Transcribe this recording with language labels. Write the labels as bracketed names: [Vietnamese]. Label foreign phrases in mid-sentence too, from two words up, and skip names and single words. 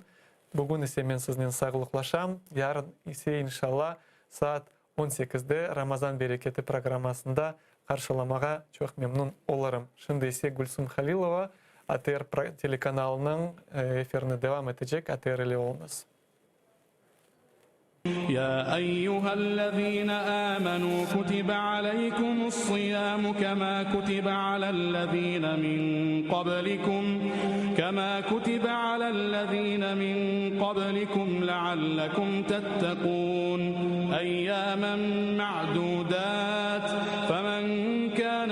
[Crimean Tatar] Bugün ise men sizden sağlıklaşam. Yarın ise inşallah saat 18'de Ramazan Bereketi programmasında karşılamağa çok memnun olurum. Şimdi ise Gülsüm Halilova ATR telekanalının efirini devam edecek. ATR ile olunuz. [Arabic] يا أيها الذين آمنوا كتب عليكم الصيام كما كتب على الذين من قبلكم لعلكم تتقون أياما معدودات فمن كان